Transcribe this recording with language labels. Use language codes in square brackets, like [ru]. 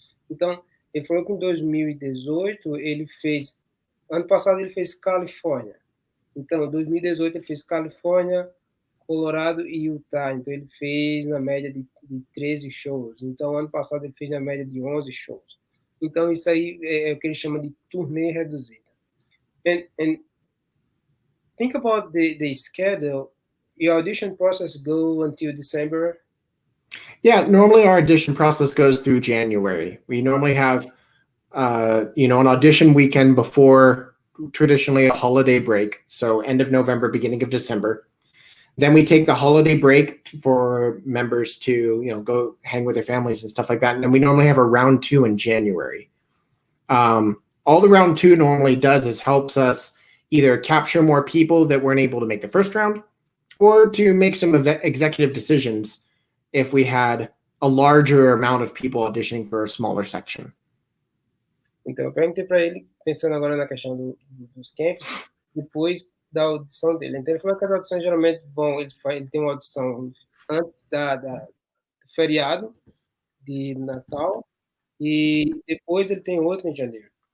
[pt] Então, ele falou que em 2018, ano passado ele fez Califórnia. Então, em 2018 ele fez Califórnia, Colorado e Utah. Então, ele fez na média de 13 shows. Então, ano passado ele fez na média de 11 shows. Então, isso aí é o que ele chama de turnê reduzida. [en] And think about the schedule. Your audition process go until December? Yeah, normally our audition process goes through January. We normally have, an audition weekend before traditionally a holiday break. So end of November, beginning of December. Then we take the holiday break for members to, go hang with their families and stuff like that. And then we normally have a round 2 in January. All the round 2 normally does is helps us either capture more people that weren't able to make the first round or to make some executive decisions if we had a larger amount of people auditioning for a smaller section. [pt] Então, eu perguntei para ele, pensando agora na questão dos camps, depois da audição dele. Então, ele falou que as audições geralmente ele tem uma audição antes do feriado de Natal e depois ele tem outra em janeiro.